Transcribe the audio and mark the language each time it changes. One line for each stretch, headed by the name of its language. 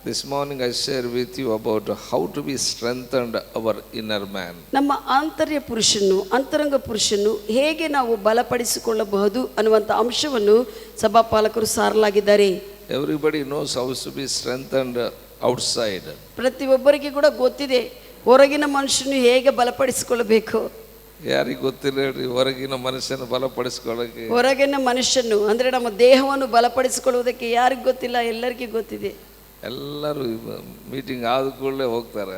English: This morning I share with you about how to be strengthened our inner man.
Kannada: ನಮ್ಮ ಆಂತರ್ಯ ಪುರುಷನು ಅಂತರಂಗ ಪುರುಷನು ಹೇಗೆ ನಾವು ಬಲಪಡಿಸಿಕೊಳ್ಳಬಹುದು ಅನ್ನುವಂಥ ಅಂಶವನ್ನು ಸಭಾಪಾಲಕರು ಸಾರಲಾಗಿದ್ದಾರೆ.
English: Everybody knows how to be strengthened outside.
Kannada: ಪ್ರತಿಯೊಬ್ಬರಿಗೆ ಕೂಡ ಗೊತ್ತಿದೆ ಹೊರಗಿನ ಮನುಷ್ಯನು ಹೇಗೆ ಬಲಪಡಿಸಿಕೊಳ್ಳಬೇಕು. ಯಾರಿಗೆ ಗೊತ್ತಿಲ್ಲ ಹೇಳ್ರಿ ಹೊರಗಿನ ಮನುಷ್ಯನ ಬಲಪಡಿಸ್ಕೊಳ್ಳೋಕೆ. ಹೊರಗಿನ ಮನುಷ್ಯನು ಅಂದ್ರೆ ನಮ್ಮ ದೇಹವನ್ನು ಬಲಪಡಿಸಿಕೊಳ್ಳುವುದಕ್ಕೆ ಯಾರಿಗೆ ಗೊತ್ತಿಲ್ಲ, ಎಲ್ಲರಿಗೂ ಗೊತ್ತಿದೆ. ಎಲ್ಲರೂ ಮೀಟಿಂಗ್ ಆದ ಕೂಡಲೇ ಹೋಗ್ತಾರೆ.